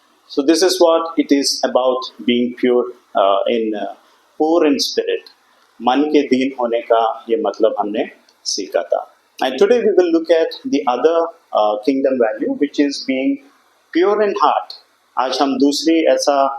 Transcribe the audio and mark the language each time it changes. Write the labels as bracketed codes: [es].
[en] So this is what it is about being pure poor in spirit. [hi] मन के दीन होने का ये मतलब हमने सीखा था. [en] And today we will look at the other kingdom value, which is being pure in heart. [hi] आज हम दूसरी ऐसा